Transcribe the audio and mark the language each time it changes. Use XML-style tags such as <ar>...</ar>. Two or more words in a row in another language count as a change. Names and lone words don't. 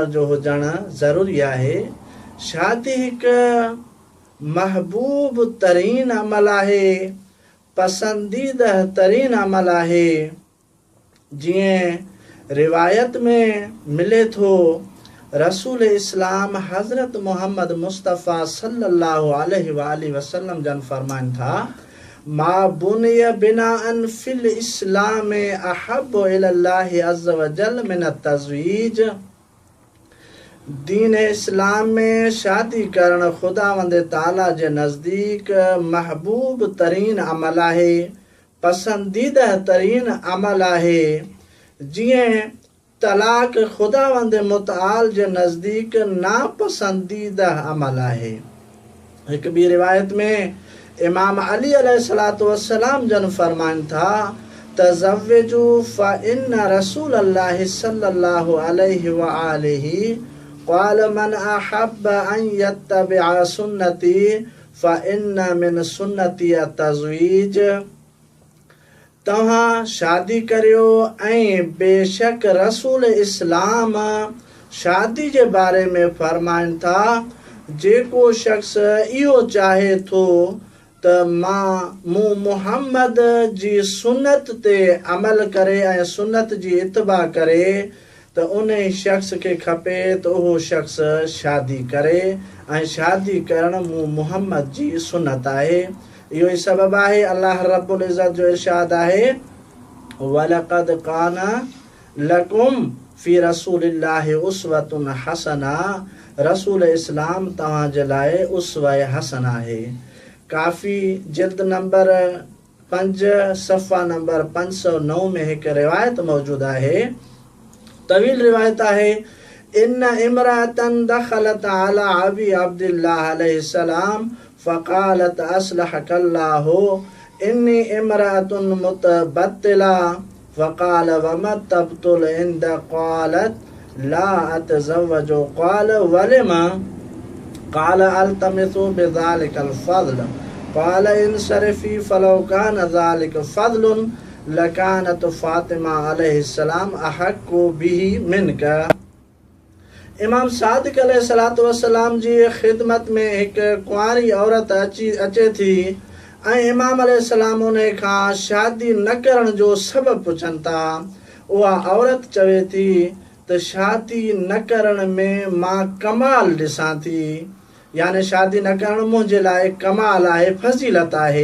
<sd>जो हुजणु ज़रूरी आहे शादी हिकु महबूब तरीन अमल आहे पसंदीदा तरीन अमल आहे जीअं रिवायत में मिले थो रसूल इस्लाम हज़रत मोहम्मद मुस्तफ़ा</sd> <ar>صلى الله عليه وسلم</ar> <sd>जन फरमाइनि था</sd> <ar>ما بني بناء في الإسلام أحب إلى الله عز وجل من التزويج</ar> <sd>दीन इस्लाम में शादी करण खुदावंद ताला जे नज़दीक महबूब तरीन अमल आहे पसंदीदा तरीन अमल आहे जीअं तलाक खुदावंद मुतआल जे नज़दीक नापसंदीदा अमल आहे हिकु ॿी रिवायत में इमाम अली</sd> <ar>عليه الصلاة والسلام</ar> <sd>जन फरमाइनि था</sd> <ar>تزوجوا فإن رسول الله صلى الله عليه وآله قال من أحب أن يتبع سنتي فإن من سنتي التزويج</ar> <sd>तव्हां शादी करियो ऐं बेशक रसूल इस्लाम शादी जे बारे में फरमाइनि था जेको शख़्स इहो चाहे थो त मूं मुहम्मद जी सुन्नत ते अमल करे ऐं सुन्नत जी इत्बा करे त उन शख़्स खे खपे त उहो शख़्स शादी करे ऐं शादी करणु मूं मुहम्मद जी सुन्नत आहे इहो ई सबबु आहे अल्लाह</sd> <ar>رب العزة</ar> <sd>जो इरशाद आहे</sd> <ar>ولقد كان لكم في رسول الله أسوة حسنة</ar> <sd>रसूल इस्लाम तव्हां जे लाइ उस्वा हसन आहे काफ़ी जिल्द नंबर 5 सफ़ा नंबर 509 में हिकु रिवायत मौजूद आहे तवील रिवायत आहे</sd> <ar>إن امرأة دخلت على أبي عبد الله عليه السلام فقالت أصلحك الله إني امرأة متبتلة فقال وما التبتل عند قالت لا أتزوج قال ولم قال ألتمس بذلك الفضل قال انصرفي فلو كان ذلك فضلا لكانت فاطمة عليها السلام أحق به منك</ar> <sd>इमाम सादिक</sd> <ar>عليه الصلاة والسلام</ar> <sd>जी ख़िदमत में हिकु कुंवारी औरत अचे थी ऐं इमाम अलैहिस्सलाम उन खां शादी न करण जो सबबु पुछनि था। उहा औरत चवे थी त शादी न करण में मां कमाल ॾिसां थी, यानी शादी न करण मुंहिंजे लाइ कमाल आहे, फज़ीलत आहे।</sd>